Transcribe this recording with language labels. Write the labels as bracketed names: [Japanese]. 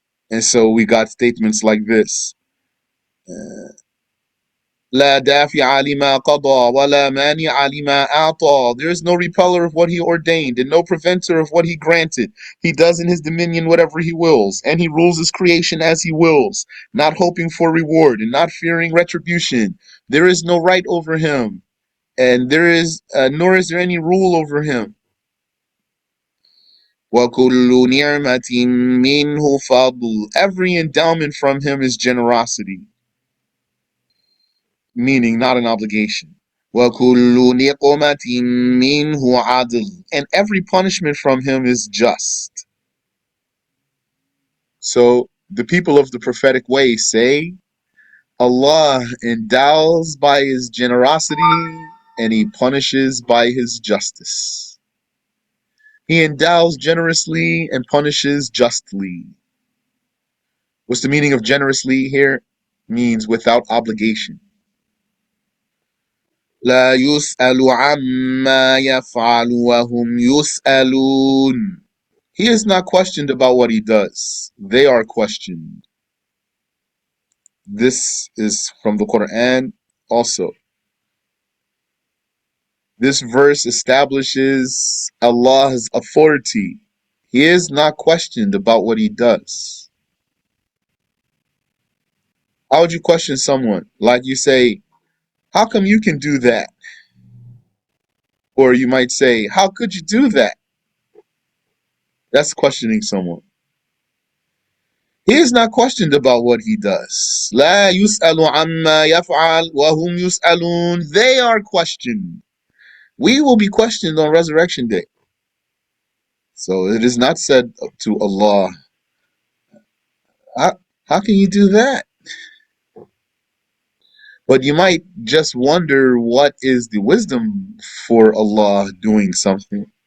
[English] And so we got statements like this. [Arabic] لا دافع لما قضى ولا مانع لما أعطى. [English] There is no repeller of what he ordained and no preventer of what he granted. He does in his dominion whatever he wills, and he rules his creation as he wills, not hoping for reward and not fearing retribution. There is no right over him, and nor is there any rule over him. [Arabic] وَكُلُّ نِعْمَةٍ مِّنْهُ فَضْلٌ, [English] every endowment from him is generosity, meaning not an obligation. [Arabic] وَكُلُّ نِقْمَةٍ مِّنْهُ عَدْلٌ, [English] and every punishment from him is just. So the people of the prophetic way say, Allah endows by his generosity and he punishes by his justice. He endows generously and punishes justly. What's the meaning of generously here? Means without obligation. [Arabic] لا يسأل عما يفعل وهم يسألون. [English] He is not questioned about what he does. They are questioned. This is from the Quran also. This verse establishes Allah's authority. He is not questioned about what he does. How would you question someone? Like you say, How come you can do that? Or you might say, how could you do that? That's questioning someone. He is not questioned about what he does. [Arabic] لا يسأل عما يفعل وهم يسألون. [English] They are questioned. We will be questioned on Resurrection Day. So it is not said to Allah, how can you do that? But you might just wonder what is the wisdom for Allah doing something.